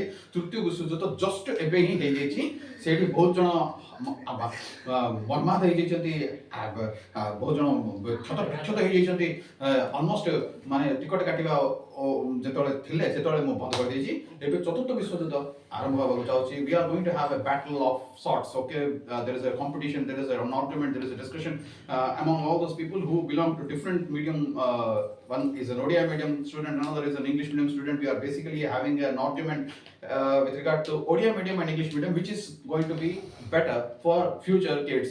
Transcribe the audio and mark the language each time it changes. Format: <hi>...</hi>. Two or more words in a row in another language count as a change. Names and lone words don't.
<or>ତୃତୀୟ ବିଶ୍ୱଯୁଦ୍ଧ ଜଷ୍ଟ ଏବେ ହିଁ ହେଇଯାଇଛି। ସେଇଠି ବହୁତ ଜଣ ବର୍ମାଦ ହେଇଯାଇଛନ୍ତି, ବହୁତ ଜଣ କ୍ଷତ ବିକ୍ଷତ ହେଇଯାଇଛନ୍ତି। ଅଲମୋଷ୍ଟ ମାନେ ଟିକଟ କାଟିବା ଯେତେବେଳେ ଥିଲେ ସେତେବେଳେ ମୁଁ ବନ୍ଦ କରିଦେଇଛି। ଏବେ ଚତୁର୍ଥ ବିଶ୍ୱଯୁଦ୍ଧ ଆରମ୍ଭ ହେବାକୁ ଯାଉଛି।</or> <en>We are going to have a battle of sorts. Okay, there is a competition, there is an argument, there is a discussion among all those people who belong to different medium. One is an Odia medium student, another is an English medium student. We are basically having an argument with regard to Odia medium and English medium, which is going to be better for future kids.</en>